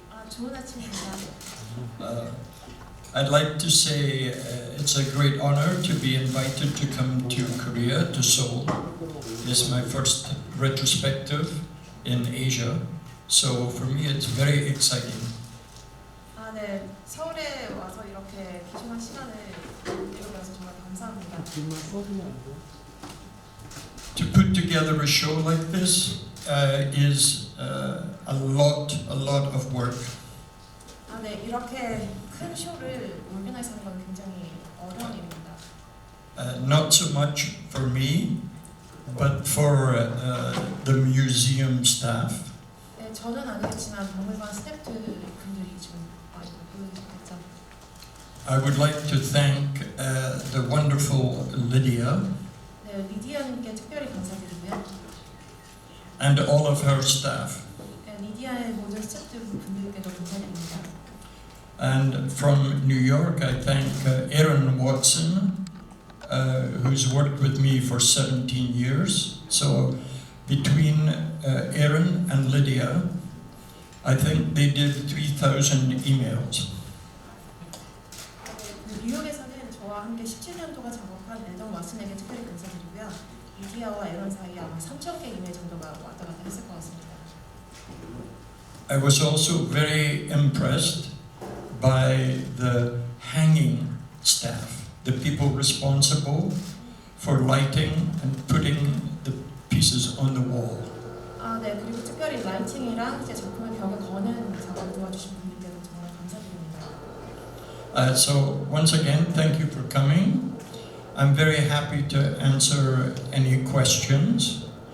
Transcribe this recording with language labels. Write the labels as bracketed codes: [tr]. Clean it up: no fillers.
[ko] 좋은 아침입니다. [en] I'd like to say it's a great honor to be invited to come to Korea, to Seoul. This is my first retrospective in Asia, so for me it's very exciting. [ko] 네, 서울에 와서 이렇게 귀중한 시간을 이루어서 정말 감사합니다. [en] To put together a show like this is a lot of work. [ko] 아, 네, 이렇게 큰 쇼를 오르가나이즈 하는 건 굉장히 어려운 일입니다. [en] Not so much for me, but for the museum staff. [ko] 네, 저는 아니겠지만 박물관 스태프분들이 좀 많이 보여주셨겠죠. [en] I would like to thank the wonderful Lydia [ko] 네, 리디아님께 특별히 감사드리고요. [en] and all of her staff. [ko] 네, 리디아의 모든 스태프분들께도 감사드립니다. [en] And from New York, I thank Aaron Watson, who's worked with me for 17 years. So between Aaron and Lydia, I think they did 3,000 emails. [ko] 뉴욕에서는 저와 함께 17년 동안 작업한 에던 왓슨에게 특별히 감사드리고요. 리디아와 에런 사이에 아마 3,000개 이메일 정도가 왔다 갔다 했을 것 같습니다. [en] I was also very impressed by the hanging staff, the people responsible for lighting and putting the pieces on the wall. [ko] 아, 네, 그리고 특별히 라이팅이랑 이제 작품을 벽에 거는 작업을 도와주신 분들께도 정말 감사드립니다. [en] So once again, thank you for coming. I'm very happy to answer any questions.